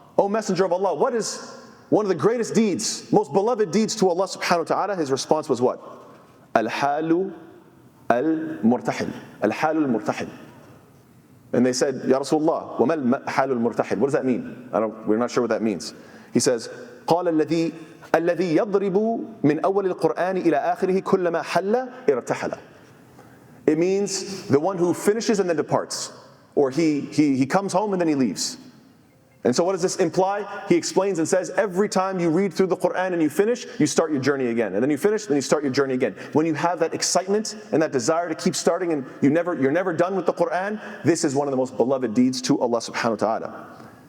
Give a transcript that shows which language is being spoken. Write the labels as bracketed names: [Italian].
[English] O Messenger of Allah, what is one of the greatest deeds, most beloved deeds to Allah subhanahu wa ta'ala? His response was what? Al-halu al-murtahil. Al-halu al-murtahil. And they said, Ya Rasulullah, [Arabic] وَمَا الْحَالُ الْمُرْتَحِلِ? [English] What does that mean? We're not sure what that means. He says, [Arabic] قَالَ الَّذِي يَضْرِبُ مِنْ أَوَّلِ الْقُرْآنِ إِلَىٰ آخِرِهِ كُلَّمَا حَلَّ ارْتَحَلَ. [English] It means the one who finishes and then departs. Or he comes home and then he leaves. And so what does this imply? He explains and says, every time you read through the Qur'an and you finish, you start your journey again. And then you finish, then you start your journey again. When you have that excitement and that desire to keep starting and you're never done with the Qur'an, this is one of the most beloved deeds to Allah subhanahu wa ta'ala.